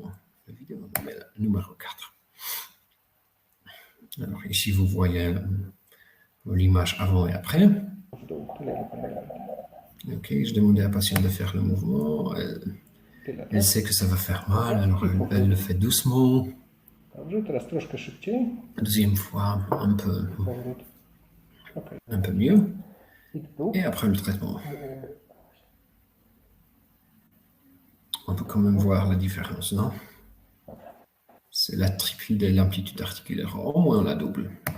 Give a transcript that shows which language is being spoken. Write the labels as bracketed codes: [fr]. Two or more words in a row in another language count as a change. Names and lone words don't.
[fr] La vidéo numéro 4. Alors ici, vous voyez l'image avant et après. Ok, je demandais à la patiente de faire le mouvement. Elle sait que ça va faire mal, alors elle le fait doucement. [pl] Dobrze, teraz troszkę szybciej. [fr] Deuxième fois, un peu [pl] Powrót. Okay. [fr] mieux. [pl] I tu. [fr] Et après le traitement. On peut quand même voir la différence, non? C'est la triple de l'amplitude articulaire, au moins la double.